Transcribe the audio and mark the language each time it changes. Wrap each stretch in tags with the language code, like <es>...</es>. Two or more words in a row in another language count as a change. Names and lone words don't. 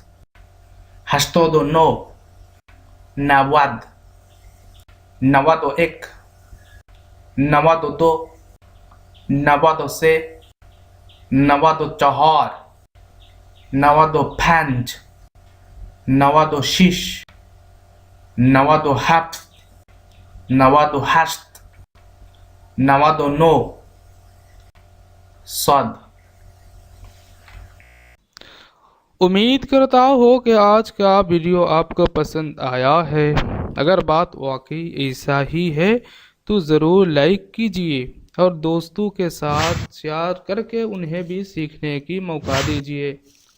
<fa>هشتاد و نه، نود، نود یک، نود دو، نود سه، نود چهار، نود پنج، نود شش، نود هفت، نود هشت، نود نه, सद।</fa> <hi>उम्मीद करता हो कि आज का वीडियो आपको पसंद आया है। अगर बात वाकई ऐसा ही है तो ज़रूर लाइक कीजिए और दोस्तों के साथ शेयर करके उन्हें भी सीखने की मौका दीजिए।</hi>